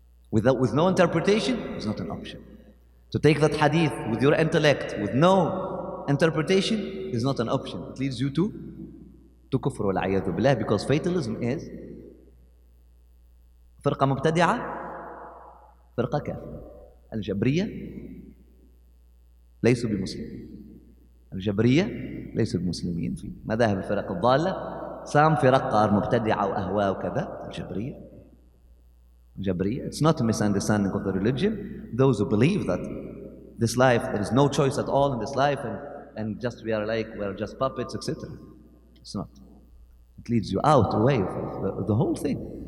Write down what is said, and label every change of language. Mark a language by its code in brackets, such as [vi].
[en] With no interpretation is not an option. To take that hadith with your intellect, with no interpretation, is not an option. It leads you to kufr [ar] wal a'yadhu billah, [en] because fatalism is [ar] فرقة مبتدعة فرقة كافرة. الجبرية ليسوا بمسلمين. الجبرية ليسوا بمسلمين في مذاهب الفرق الضالة. Some فرق are مبتدعة وأهواء وكذا. [en] الجبرية it's not a misunderstanding of the religion. Those who believe that this life, there is no choice at all in this life, and just we are just puppets, etc. It's not. It leads you out, away from the whole thing.